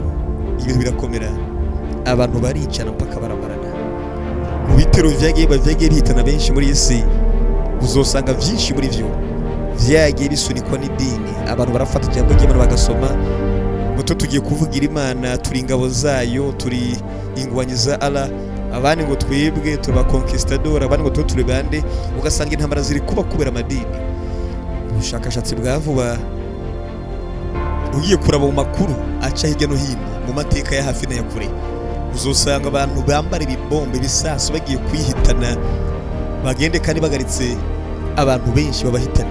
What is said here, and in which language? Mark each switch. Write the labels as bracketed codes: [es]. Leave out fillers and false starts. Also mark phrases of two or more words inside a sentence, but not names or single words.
[rn] Ibintu birakomera, abantu baricana mpaka baramarana. Mu bitero byagiye bihitana benshi muri isi uzosanga byinshi muri byo byagiye bisunikwa n'idini. Abantu barafata ijambo ry'Imana bagasoma ngo tugiye kuvugira Imana, turi ingabo zayo, turi ingwanyi za Allah, abandi ngo twebwe tuba conquistador, abandi ngo turi bande. Ugasanga intambara ziri kuba kubera amadini. Ubushakashatsi bwa vuba ugiye kuraba mu makuru aca hirya no hino mu mateka ya hafi na ya kure uzosanga abantu bambara ibibombe bisasu bagiye kwihitana, bagende kandi bagaritse abantu benshi babahitane.